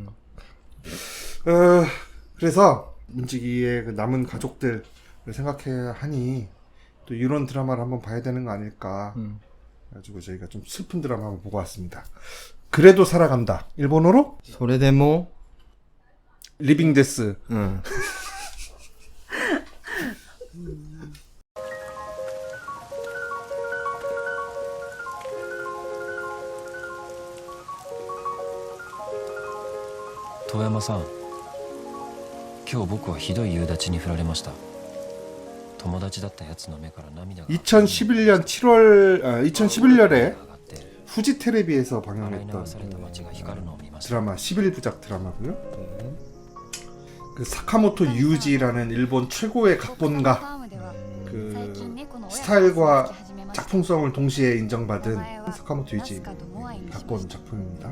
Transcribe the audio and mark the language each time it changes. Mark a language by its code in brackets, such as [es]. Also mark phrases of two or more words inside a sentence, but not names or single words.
[ko] 그래서 문직이의 그 남은 가족들을 생각해야 하니 또 이런 드라마를 한번 봐야 되는 거 아닐까. 그래가지고 저희가 좀 슬픈 드라마 한번 보고 왔습니다. 그래도 살아간다. 일본어로 소레데모 [en] living death. [ko] 응. [ja] 遠山さん、今日僕はひどい夕立に降られました。友達だったやつの目から涙が [ko] 2011년 7월 2011년에 후지 테레비에서 방영했던 드라마 11부작 드라마고요. 그 사카모토 유지라는 일본 최고의 각본가, 그 스타일과 작품성을 동시에 인정받은 사카모토 유지 각본 작품입니다.